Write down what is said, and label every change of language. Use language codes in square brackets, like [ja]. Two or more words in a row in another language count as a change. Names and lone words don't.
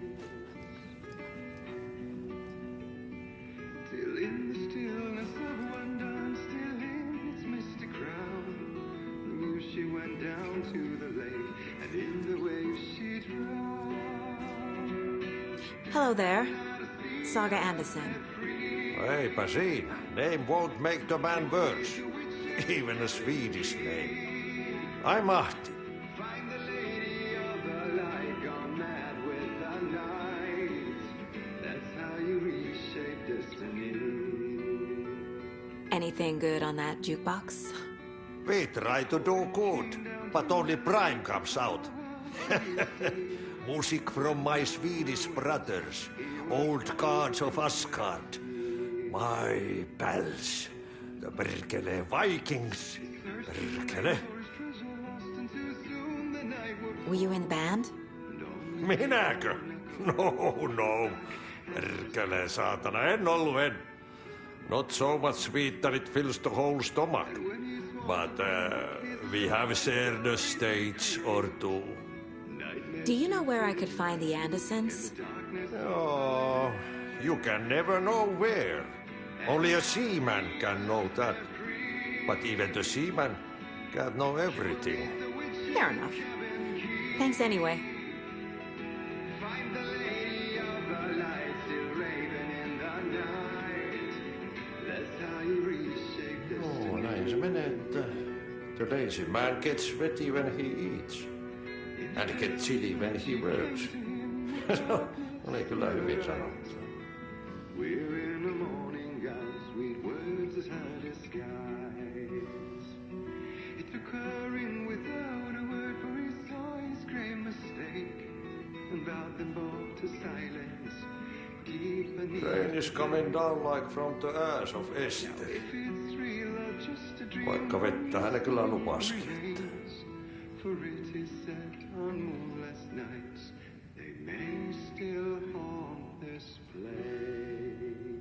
[en] Till in the stillness of one dawn, still in its misty crown, the muse she went down to the lake, and in the waves she drowned. Hello there. Saga Anderson. [fi] Eipä siinä. [en] Name won't make the man worse. Even a Swedish name. I'm Ahti. Anything good on that jukebox? We try to do good, but only Prime comes out. Music from my Swedish brothers, old gods of Asgard. My pals, the Berkele Vikings. Berkele. Were you in the band? [fi] Minäkö? No. Berkele saatana, en ollut. [en] Not so much sweet that it fills the whole stomach. But we have shared a stage or two. Do you know where I could find the Andersons? Oh, you can never know where. Only a seaman can know that. But even the seaman can't know everything. Fair enough. Thanks anyway. Oh, [fi] näin se menee, että [en] the lazy man gets ready when he eats. And gets chilly when he works. [fi] Oli kyllä hyvin sanottu. [en] We're in the morning, God's sweet words as high as skies. It's occurring without a word, for he saw his grave mistake and bowed them both to silence. Rain is coming down like from the ass of Esther. [fi] Vaikka vettä hän kyllä lupasikin. [en] For it is set on moonless nights, they may still haunt this place.